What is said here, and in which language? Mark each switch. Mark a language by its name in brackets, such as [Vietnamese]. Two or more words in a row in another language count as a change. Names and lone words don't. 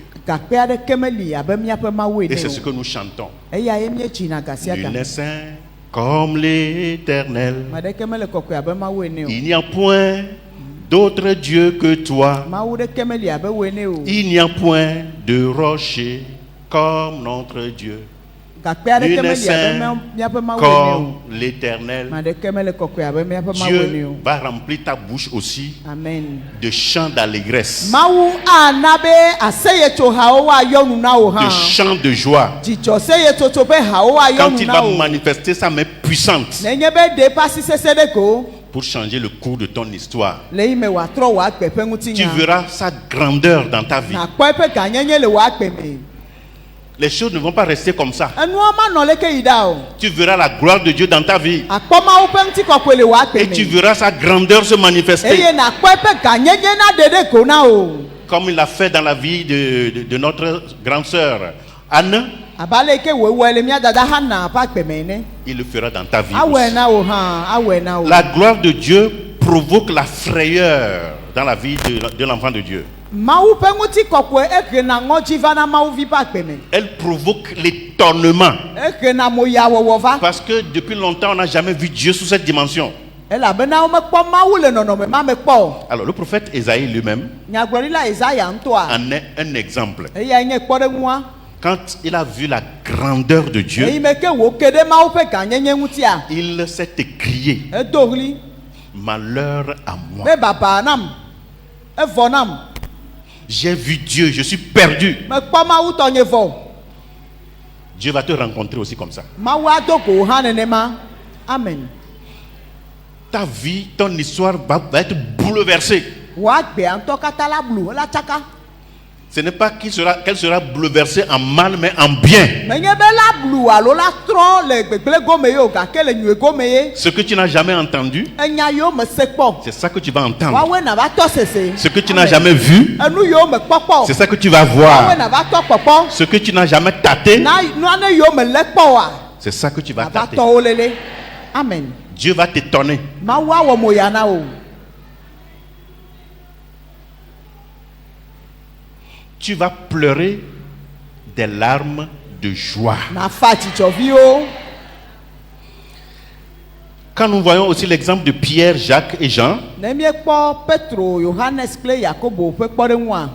[Ewe] Gakpe aɖeke meli abe míaƒe Mawu [French] Et [Ewe] ene [French] c'est ce [Ewe] o. [French] que nous chantons. [Ewe] Eya ye míedzina ga sia [French] Nul [Ewe] ga. [French] n'est saint comme l'Éternel. [Ewe] Maɖeke mele kɔkɔe abe Mawu ene o. [French] Il n'y a point d'autre Dieu que toi. [Ewe] Mawu ɖeke meli abe wo ene o. [French] Il n'y a point de rocher comme notre Dieu. [Ewe] Gakpe aɖeke [French] Nul n'est [Ewe] meli abe [French] saint [Ewe] míaƒe Mawu ene o. [French] comme l'Éternel. [Ewe] Maɖeke mele kɔkɔe abe míaƒe Mawu ene [French] Dieu [Ewe] o. [French] va remplir ta bouche aussi Amen. de chants d'allégresse, [Ewe] Mawu ana be aseyetsohawo woayɔ nu na wo [French] de [Ewe] hã. [French] chants de joie. [Ewe] Dzidzɔseyetsotso be hawo woayɔ [French] Quand [Ewe] nu [French] il [Ewe] na [French] va [Ewe] wo. [French] manifester sa main puissante [Ewe] Nenye be ɖe eƒe asi sesẽ ɖe ko. [French] pour changer le cours de ton histoire, [Ewe] Le yi me wòatrɔ wò agbe ƒe [French] tu [Ewe] ŋutinya. [French] verras sa grandeur dans ta vie. [Ewe] Nàkpɔ eƒe gãnyenye le wò agbe me. [French] Les choses ne vont pas rester comme ça. [Ewe] Enua manɔ leke yi ɖa o. [French] Tu verras la gloire de Dieu dans ta vie. [Ewe] Akpɔ Mawu ƒe ŋutikɔkɔe le wò agbe [French] Et tu [Ewe] me. [French] verras sa grandeur se manifester. [Ewe] Eye nàkpɔ eƒe gãnyenye na ɖe ɖe ko na o. [French] Comme il l'a fait dans la vie de notre grande sœur Anne, [Ewe] Abe ale ke wòewɔe le mía dada Hana ƒe agbe me ene. [French] il le fera dans ta vie [Ewe] Awɔe [French] aussi. [Ewe] na wò hã, awɔe na wò. [French] La gloire de Dieu provoque la frayeur dans la vie de l'enfant de Dieu. [Ewe] Mawu ƒe ŋutikɔkɔe ehena ŋɔdzi va na Mawu vi ƒe agbe me. [French] Elle provoque l'étonnement. [Ewe] Ehena moyawɔwɔ va. [French] Parce que depuis longtemps, on n'a jamais vu Dieu sous cette dimension. [Ewe] Elabena womekpɔ Mawu le nɔnɔme ma me kpɔ o. [French] Alors le prophète Ésaïe lui-même [Ewe] Nyagblɔɖila Isaya ŋutɔa. [French] en est un exemple. [Ewe] Eyae nye kpɔɖeŋua. [French] Quand il a vu la grandeur de [Ewe] Eyi [French] Dieu, [Ewe] me ke wòke ɖe Mawu ƒe gãnyenye ŋutia. [French] il s'est écrié, [Ewe] Edo ɣli [French] malheur à moi. [Ewe] be baba nam. Evɔ nam. [French] J'ai vu Dieu, je suis perdu. [Ewe] Mekpɔ Mawu tɔnye vɔ. [French] Dieu va te rencontrer aussi comme ça. [Ewe] Mawu ado go wò hã nenema. Amen. [French] Ta vie, ton histoire va être bouleversée. [Ewe] Wò agbea ŋutɔ katã la blu la tsaka. [French] Ce n'est pas qu'elle sera bouleversée en mal, mais en bien. [Ewe] Menye be la blu alo la trɔ le gbegblẽ gome ye o gake le nyui gome ye. [French] Ce que tu n'as jamais entendu, [Ewe] Enya yiwo me se kpɔ. [French] c'est ça que tu vas entendre. [Ewe] Woawoe na va tɔ sese. [French] Ce que tu n'as jamais vu, [Ewe] Enu yiwo me kpɔ kpɔ. [French] c'est ça que tu vas [Ewe] Woawoe [French] voir. [Ewe] na va tɔ kpɔkpɔ. [French] Ce que tu n'as jamais tâté, [Ewe] Na nane yiwo me le kpɔ wa. [French] c'est ça que tu vas [Ewe] Na va [French] tâter. [Ewe] tɔ wo lele. Amen. [French] Dieu va t'étonner. [Ewe] Mawu awɔ moya na wo. [French] Tu vas pleurer des larmes de joie. [Ewe] Na fa dzidzɔviwo. [French] Quand nous voyons aussi l'exemple de Pierre, Jacques et Jean, [Ewe] Ne miekpɔ Petro, Yohanes kple Yakobo ƒe kpɔɖeŋua.